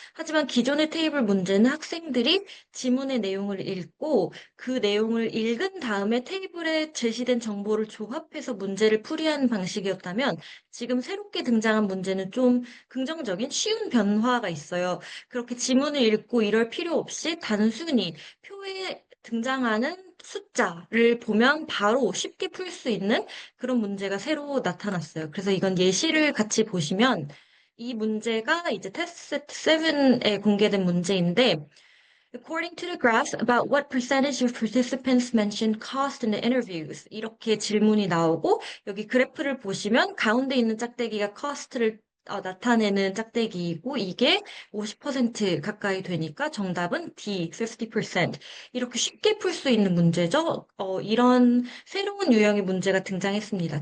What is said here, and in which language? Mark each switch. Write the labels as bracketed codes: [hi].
[ko] 하지만 기존의 테이블 문제는 학생들이 지문의 내용을 읽고 그 내용을 읽은 다음에 테이블에 제시된 정보를 조합해서 문제를 풀이하는 방식이었다면 지금 새롭게 등장한 문제는 좀 긍정적인 쉬운 변화가 있어요. 그렇게 지문을 읽고 이럴 필요 없이 단순히 표에 등장하는 숫자를 보면 바로 쉽게 풀 수 있는 그런 문제가 새로 나타났어요. 그래서 이건 예시를 같이 보시면 이 문제가 이제 테스트 세트 7에 공개된 문제인데 [en] According to the graph, about what percentage of participants mentioned cost in the interviews? [ko] 이렇게 질문이 나오고 여기 그래프를 보시면 가운데 있는 짝대기가 cost를 나타내는 짝대기이고 이게 50% 가까이 되니까 정답은 D, 50%. 이렇게 쉽게 풀 수 있는 문제죠. 이런 새로운 유형의 문제가 등장했습니다.